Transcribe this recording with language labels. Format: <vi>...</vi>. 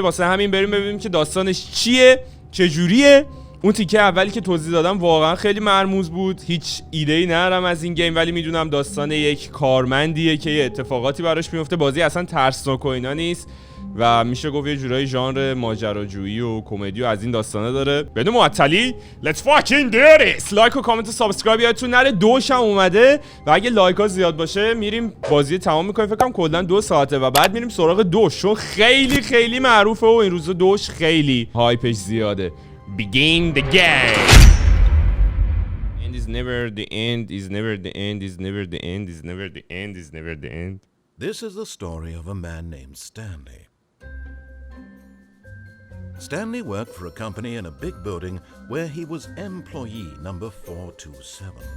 <fa>واسه همین بریم ببینیم که داستانش چیه، چجوریه. اون تیکه اولی که توضیح دادم واقعا خیلی مرموز بود، هیچ ایده‌ای ندارم از این گیم، ولی میدونم داستان یک کارمندیه که یه اتفاقاتی براش میفته. بازی اصلا ترسناک و اینا نیست و میشه گفت یه جورایی ژانر ماجراجویی و کمدی و از این داستانا داره. بدون معطلی</fa> <en>let's fucking do this.</en> <fa>لایک و کامنت و سابسکرایب یادتون نره. دوشم اومده و اگه لایک ها زیاد باشه میریم بازی تمام میکنیم. فکر کنم کلا 2 ساعته و بعد میریم سراغ دوش، چون خیلی معروفه و این روزا دوش خیلی هایپش زیاده.</fa> <en>Begin the game. End is never the end, is never the end, is never the end, is never the end, is never the end. This is the story of a man named Stanley. Stanley worked for a company in a big building where he was employee number 427.</en>